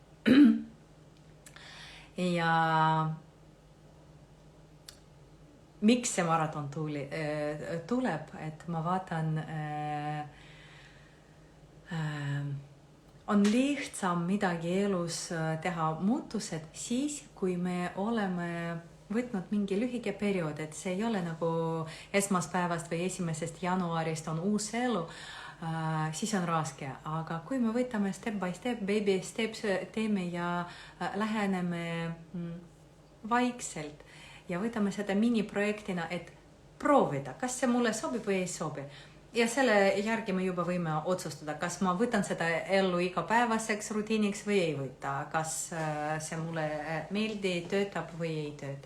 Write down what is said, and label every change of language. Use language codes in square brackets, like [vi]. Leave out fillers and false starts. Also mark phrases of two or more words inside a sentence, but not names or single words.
[et] ja miks see maraton tuleb, et ma vaatan, on lihtsam midagi elus teha muutused siis, kui me oleme võtnud mingi lühike periood, et see ei ole nagu esmaspäevast või 1. jaanuarist on uus elu, siis on raske. Aga kui me võtame [en] step by step, baby steps [et] teeme ja läheneme vaikselt ja võtame seda miniprojektina, et proovida, kas see mulle sobib või ei sobi. Ja selle järgi me juba võime otsustada, kas ma võtan seda ellu igapäevaseks rutiiniks või ei võta, kas see mulle meeldi, töötab või ei tööta.